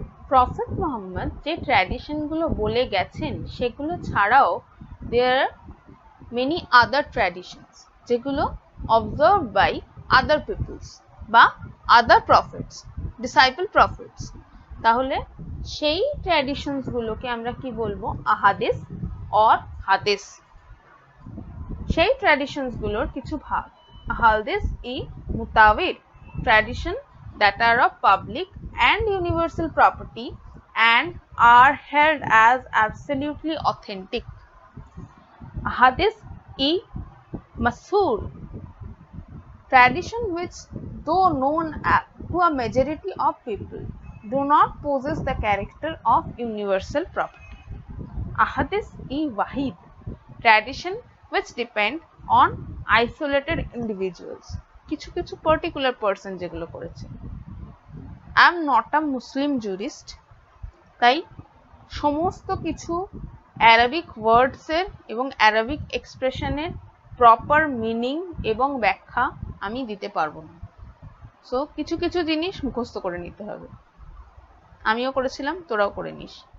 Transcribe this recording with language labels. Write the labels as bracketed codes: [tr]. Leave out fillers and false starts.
[bn] Prophet Muhammad যে tradition গুলো বলে গেছেন সেগুলো ছাড়াও [en] there are many other traditions যেগুলো observe by other peoples বা other prophets, [bn] ডিসাইপল প্রফেটস। তাহলে সেই ট্র্যাডিশনস গুলোকে আমরা কি বলবো? আহাদিস অর হাদিস। সেই ট্র্যাডিশনস গুলোর কিছু ভাগ। আহাদিস ই [en] mutawir, tradition that are of public and universal property and are held as absolutely authentic. Hadith e mashhur, tradition which, though known to a majority of people, do not possess the character of universal property. Ahadith e wahid, tradition which depend on isolated individuals, [bn] কিছু কিছু particular person যেগুলো করেছে। [en] I am not a Muslim jurist, [bn] তাই সমস্ত কিছু Arabic ওয়ার্ডসের এবং Arabic এক্সপ্রেশনের proper meaning এবং ব্যাখ্যা আমি দিতে পারবো না। সো কিছু কিছু জিনিস মুখস্থ করে নিতে হবে। আমিও করেছিলাম, তোরাও করে নিস।